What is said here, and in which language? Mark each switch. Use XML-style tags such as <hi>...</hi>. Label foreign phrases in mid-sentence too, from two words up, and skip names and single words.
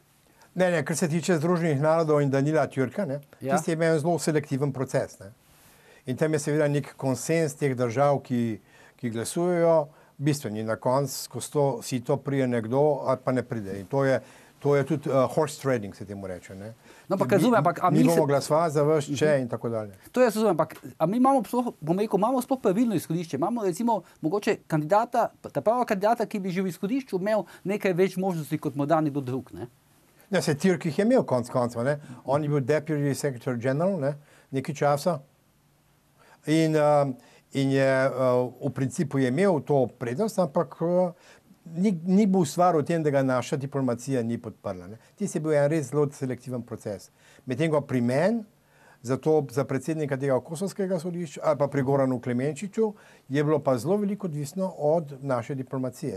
<sl>Ne, kar se tiče Združenih narodov in Danila Türka, ne, tisti je imel zelo selektiven proces. Ne. In tam je seveda nek konsens teh držav, ki glasujejo, bistveni. Na koncu, ko si to prije nekdo, ali pa ne pride. In to je tudi</sl> <en>horse trading,</en> <sl>se temu reče. Ne? No, pa razumem, ampak mi bomo glasovali za vas, če in tako dalje. To jaz razumem, ampak mi imamo sploh pravilno izhodišče. Imamo recimo mogoče kandidata, ta prava kandidata, ki bi že v izhodišču imel nekaj več možnosti kot morda nekdo drug. Ne? Ja, se Türk jih je imel konc koncev. On je bil</sl> <en>deputy secretary general,</en> <sl>ne? Nekaj časa. In je v principu je imel to prednost, ampak ni bil stvar v tem, da ga naša diplomacija ni podprla. Ne. Tisti je bil en res zelo selektiven proces. Medtem ko pri meni, za predsednika tega kosovskega sodišča, ali pa pri Goranu Klemenčiču, je bilo pa zelo veliko odvisno od naše diplomacije.</sl>